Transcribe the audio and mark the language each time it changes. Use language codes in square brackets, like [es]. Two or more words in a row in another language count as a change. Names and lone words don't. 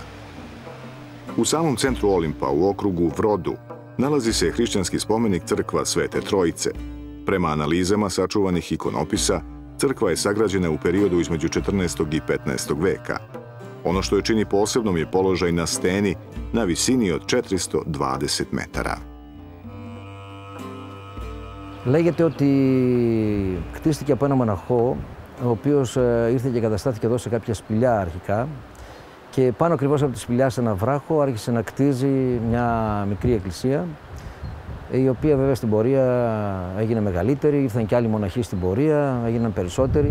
[sr] U samom centru Olimpa, u okrugu Vrodu, nalazi se hrišćanski spomenik crkva Svete Trojice. Prema analizama sačuvanih ikonopisa, crkva je sagrađena u periodu između 14. i 15. veka. Ono što je čini posebnom je položaj na steni na visini od 420 metara. [el] Λέγεται ότι κτίστηκε από ένα μοναχό, ο οποίος ήρθε και καταστάθηκε εδώ σε κάποια σπηλιά αρχικά και πάνω ακριβώς από τη σπηλιά σε ένα βράχο άρχισε να κτίζει μια μικρή εκκλησία, η οποία βέβαια στην πορεία έγινε μεγαλύτερη, ήρθαν και άλλοι μοναχοί στην πορεία, έγιναν περισσότεροι.